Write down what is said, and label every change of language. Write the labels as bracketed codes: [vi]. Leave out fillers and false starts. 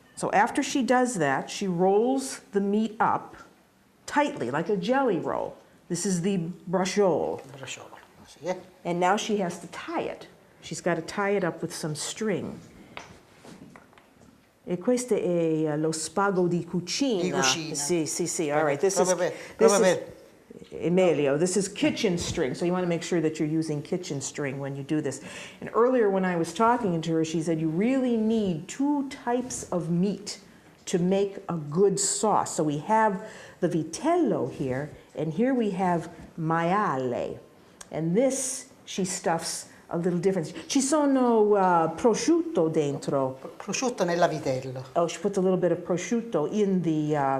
[en] So after she does that, she rolls the meat up tightly, like a jelly roll. This is the brajol. And now she has to tie it. She's got to tie it up with some string. [it] E questo è lo spago di cucina. Di cucina. Sì, sì, sì. [en] All right. This is Emilio. This is kitchen string. So you want to make sure that you're using kitchen string when you do this. And earlier when I was talking to her, she said you really need 2 types of meat to make a good sauce. So we have the vitello here, and here we have maiale. And this she stuffs a little different. [it] Ci sono prosciutto dentro. Prosciutto nella vitello. [en] Oh, she puts a little bit of prosciutto in the